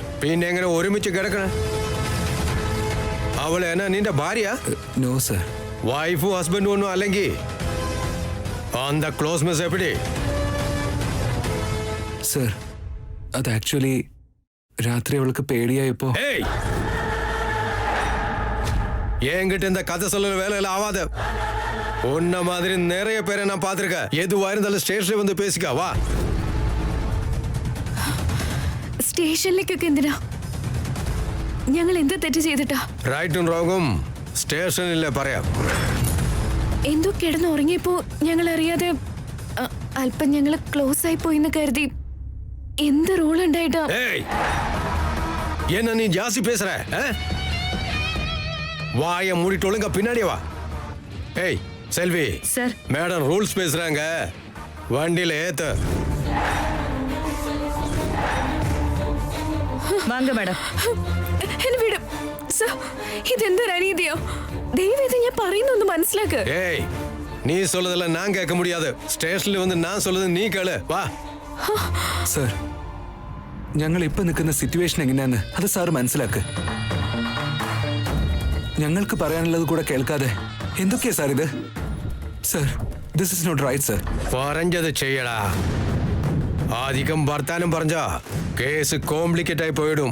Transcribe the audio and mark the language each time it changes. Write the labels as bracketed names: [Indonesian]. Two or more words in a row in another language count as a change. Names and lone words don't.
[Malayalam] പിന്നെ എങ്ങനെ ഒരുമിച്ച് കിടക്കണം? അവൾ എന്നാ നിന്റെ ഭാര്യ? [English] no sir. [Malayalam] വൈഫും ഹസ്ബൻഡും ഒന്നും അല്ലെങ്കിൽ [English] on the closeness [Malayalam] എപ്പിടി? സർ അത് ആക്ച്വലി രാത്രി അവൾക്ക് പേടിയായപ്പോ. [Tamil] ஏய் என்கிட்ட இந்த கதை சொல்ற வேலையில ஆகாது. உன்ன மாதிரி நிறைய பேரை நான் பார்த்திருக்கேன். எதுவா இருந்தாலும் [Malayalam] സ്റ്റേഷനിൽ വന്ന് [Tamil] பேசிக்க വാ. [Malayalam] സ്റ്റേഷനിലേക്കൊക്കെ എന്തിനാ? ഞങ്ങൾ എന്ത് തെറ്റ് ചെയ്തിട്ടാ? റൈറ്റും റോങ്ങും സ്റ്റേഷനിലെ പറയാം. എന്തോ കിടന്ന് ഉറങ്ങിയപ്പോ ഞങ്ങൾ അറിയാതെ അല്പം ഞങ്ങൾ ക്ലോസ് ആയി പോയിന്ന് കരുതി. എന്ത് റോൾ ഉണ്ടായിട്ടാ? [Tamil] ஏய் என்ன நீ ஜாஸ்தி பேசுற? வாய மூடிட்டு ஒழுங்கா பின்னாடியே வா. ஏய் செல்வி சார். [English] madam rules [Tamil] பேசுறாங்க. வண்டியில ஏத்து. வாங்க மேடம். [Malayalam] എന്നെ വിടും സർ. ഇതെന്തൊരു അനീതിയോ? ദയവേത് ഞാൻ പറയുന്നൊന്ന് മനസ്സിലാക്ക്. [Tamil] ஏய் நீ சொல்றதெல்லாம் நான் கேட்க முடியாது. സ്റ്റേഷനിൽ வந்து நான் சொல்றது நீ கேளு. வா. [Malayalam] സർ ഞങ്ങൾ ഇപ്പൊ നിൽക്കുന്ന സിറ്റുവേഷൻ എങ്ങനെയാന്ന് അത് സാർ മനസ്സിലാക്ക്. ഞങ്ങൾക്ക് പറയാനുള്ളത് കൂടെ കേൾക്കാതെ എന്തൊക്കെയാ സാർ ഇത്? [English] sir this is not right sir. [Malayalam] പറഞ്ഞത് ചെയ്യടാ. അധികം വർത്താനം പറഞ്ഞാ [English] case complicate [Malayalam] ആയി പോയിടും.